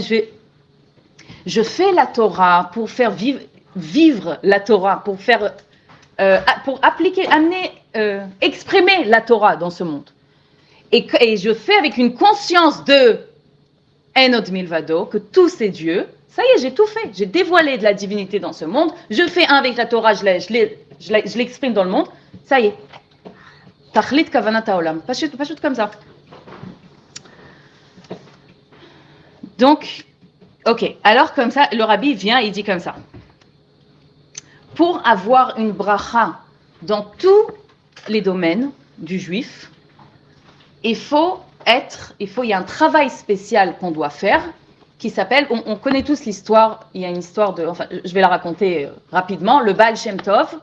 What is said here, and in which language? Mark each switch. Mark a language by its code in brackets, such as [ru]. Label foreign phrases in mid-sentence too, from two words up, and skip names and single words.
[fr] Je fais la Torah pour faire vivre la Torah, pour appliquer, exprimer la Torah dans ce monde. Et je fais avec une conscience de [he] אין עוד מלבדו, [fr] que tout c'est Dieu. Ça y est, j'ai tout fait. J'ai dévoilé de la divinité dans ce monde. Je fais un avec la Torah, je l'exprime dans le monde. Ça y est. [he] תכלית כוונת העולם, [fr] pas comme ça. Donc, ok, alors comme ça, le rabbi vient, il dit comme ça. Pour avoir une bracha dans tous les domaines du juif, il y a un travail spécial qu'on doit faire qui s'appelle, on connaît tous l'histoire, il y a une histoire je vais la raconter rapidement, le Baal Shem Tov.